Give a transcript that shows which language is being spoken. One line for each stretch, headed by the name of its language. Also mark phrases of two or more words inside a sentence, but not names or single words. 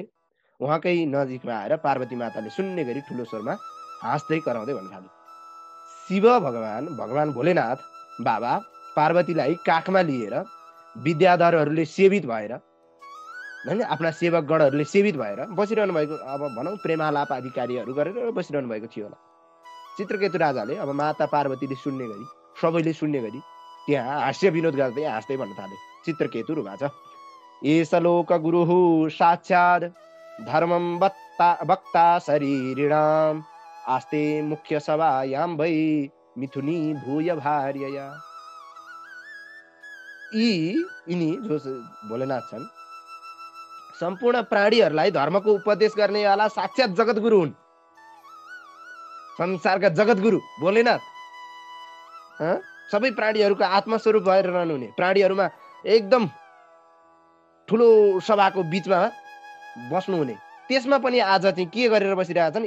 Nepali: उहाँकै नजिकमा आएर पार्वती माताले सुन्ने गरी ठुलो स्वरमा हाँस्दै कराउँदै भन्न थाले, शिव भगवान भोलेनाथ बाबा पार्वतीलाई काखमा लिएर विद्याधरहरूले सेवित भएर हैन, आफ्ना सेवकगणहरूले सेवित भएर बसिरहनु भएको, अब भनौं प्रेमालाप आदि कार्यहरू गरेर बसिरहनु भएको थियो होला। चित्रकेतु राजाले अब माता पार्वतीले सुन्ने गरी, सबैले सुन्ने गरी त्यहाँ हास्य विनोद गर्दै हाँस्दै भन्न थाले,
Sanskrit: चित्रकेतु रुवाच एष लोक गुरुः साक्षात् धर्मं वक्ता शरीरिणाम् आस्ते मुख्य सभायां वै मिथुनी भूय भार्यया।
Nepali: यिनी जो भोलेनाथ छन् सम्पूर्ण प्राणीहरूलाई धर्मको उपदेश गर्नेवाला साक्षात जगतगुरु हुन्। संसारका जगतगुरु भोलेनाथ सबै प्राणीहरूको आत्मस्वरूप भएर रहनुहुने, प्राणीहरूमा एकदम ठुलो सभाको बीचमा बस्नुहुने, त्यसमा पनि आज चाहिँ के गरेर बसिरहेका छन्?